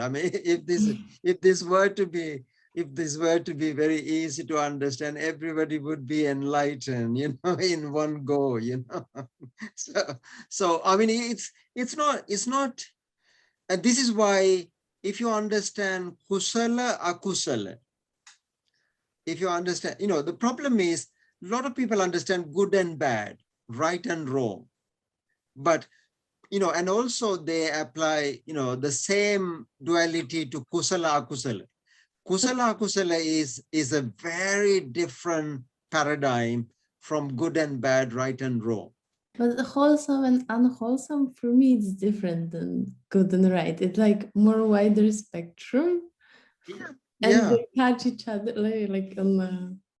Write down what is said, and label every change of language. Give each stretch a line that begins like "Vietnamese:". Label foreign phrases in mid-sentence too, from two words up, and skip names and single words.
English: I mean, if this were to be very easy to understand, everybody would be enlightened, in one go, So I mean, it's not. And this is why, if you understand
Pali: kusala, akusala,
English: if you understand, the problem is a lot of people understand good and bad, right and wrong. But, and also they apply, the same duality to
Pali: kusala, akusala. Kusala, akusala
English: is a very different paradigm from good and bad, right and wrong. But wholesome and unwholesome, for me, it's different than good and right. It's like more wider spectrum. Yeah. And they catch each other like on the...